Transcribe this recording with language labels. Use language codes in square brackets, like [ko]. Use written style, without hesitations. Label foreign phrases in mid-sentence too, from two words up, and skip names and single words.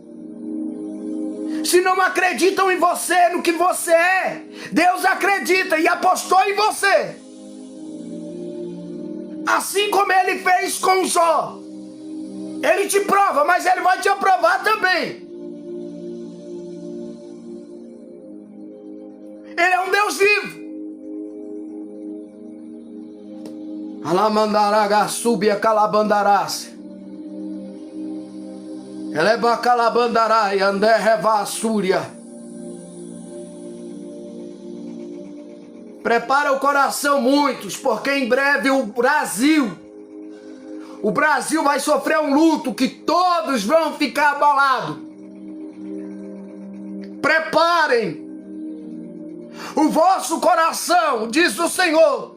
[pt] Se não acreditam em você, no que você é, Deus acredita e apostou em você. Assim como Ele fez com Jó. Ele te prova, mas Ele vai te aprovar também. Ele é um Deus vivo. Alamandaraga subia calabandarás. Eleba calabandarai anderreva súria. Prepara o coração muitos, porque em breve o Brasil vai sofrer um luto que todos vão ficar abalados. Preparem o vosso coração, diz o Senhor.